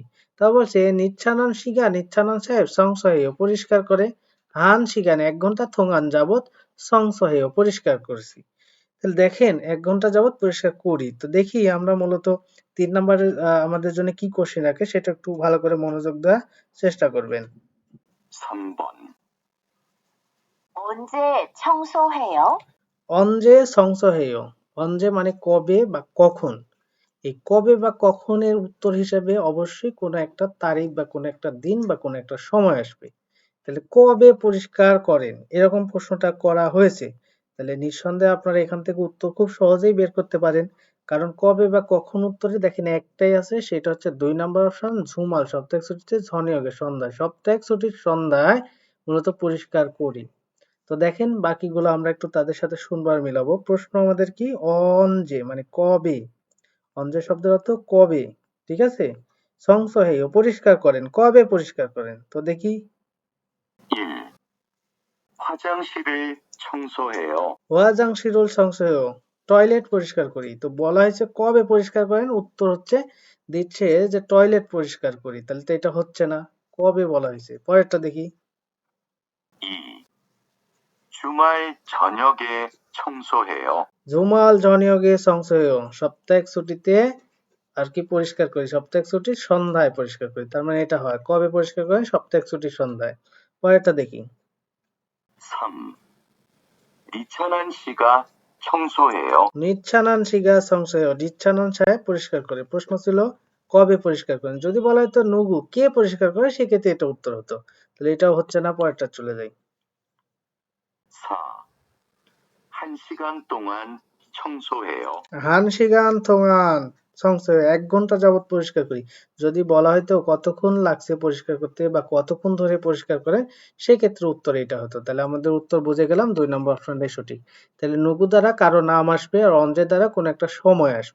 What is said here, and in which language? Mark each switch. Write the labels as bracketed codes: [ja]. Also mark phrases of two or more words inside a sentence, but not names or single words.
[bn] তা বলছে [ko] 이찬환 씨가, [bn] নিচ্ছানন সাহেব সংসহেয় পরিষ্কার করে, [ko] 한 시간 [bn] 1 ঘন্টা, থোঙান যাবত সংসহেয় পরিষ্কার করেছি। তাহলে দেখেন 1 ঘন্টা যাবত পরিষ্কার করি। তো দেখি আমরা মূলত 3 নম্বরের আমাদের জন্য কি কোশ্চেন রাখে সেটা একটু ভালো করে মনোযোগ দেওয়ার চেষ্টা করবেন। [ko] 3번, 언제 청소해요? 언제 청소해요, [bn] 언제 মানে কবে বা কখন, এই কবে বা কখনের উত্তর হিসেবে অবশ্যই কোনো একটা তারিখ বা কোনো একটা দিন বা কোনো একটা সময় আসবে। তাহলে কবে পরিষ্কার করেন, এরকম প্রশ্নটা করা হয়েছে, তাহলে নিঃসন্দেহে আপনারা এখান থেকে উত্তর খুব সহজেই বের করতে পারেন। কারণ কবে বা কখন উত্তরে দেখেন একটাই আছে, সেটা হচ্ছে 2 নম্বর অপশন ঝুমাল সাপ্তাহিক ছুটিতে, ঝনিয়গে সন্ধ্যায়, সাপ্তাহিক ছুটির সন্ধ্যায় মূলত পরিষ্কার করি। তো দেখেন বাকিগুলো আমরা একটু তাদের সাথে শুনবার মিলাবো। প্রশ্ন আমাদের কি অন যে মানে কবে, অঞ্জয় শব্দের অর্থ কবে, ঠিক আছে। সংসহেয় পরিষ্কার করেন, কবে পরিষ্কার করেন, তো দেখি। 1. [ko] 화장실을 청소해요. 화장 실을 청소해요 [bn] টয়লেট পরিষ্কার করি, তো বলা হয়েছে কবে পরিষ্কার করেন, উত্তর হচ্ছে দিচ্ছে যে টয়লেট পরিষ্কার করি, তাহলে তো এটা হচ্ছে না, কবে বলা হয়েছে। পরেরটা দেখি। 2. [ko] 주말 저녁에 청소해요. 주말 저녁에 청소해요 [bn] সাপ্তাহিক ছুটিতে আর কি পরিষ্কার করি, সাপ্তাহিক ছুটির সন্ধ্যায় পরিষ্কার করি, তার মানে এটা হয় কবে পরিষ্কার করেন, সাপ্তাহিক ছুটির সন্ধ্যায়। পরেরটা দেখি। 3. [ko] 이찬환 씨가 청소해요. 이찬환 씨가 청소해요, [bn] নিচ্ছানন সাহেব পরিষ্কার করে, প্রশ্ন ছিল কবে পরিষ্কার করেন, যদি বলা হতো নুগু কে পরিষ্কার করে সেক্ষেত্রে এটা উত্তর হতো, তাহলে এটাও হচ্ছে না। পরেরটা চলে যাই। 4. [ko] 1시간 동안 청소해요. 한 시간 동안 청소해요 [bn] 1 ঘন্টা যাবত পরিষ্কার করি, যদি বলা হয়তো কতক্ষণ লাগছে পরিষ্কার করতে বা কতক্ষণ ধরে পরিষ্কার করে সেক্ষেত্রে উত্তর এটা হতো। তাহলে আমাদের উত্তর বুঝে গেলাম 2 নম্বর অপশনটাই সঠিক। তাহলে নুগু দ্বারা কারো নাম আসবে আর অঞ্জে দ্বারা কোন একটা সময় আসবে।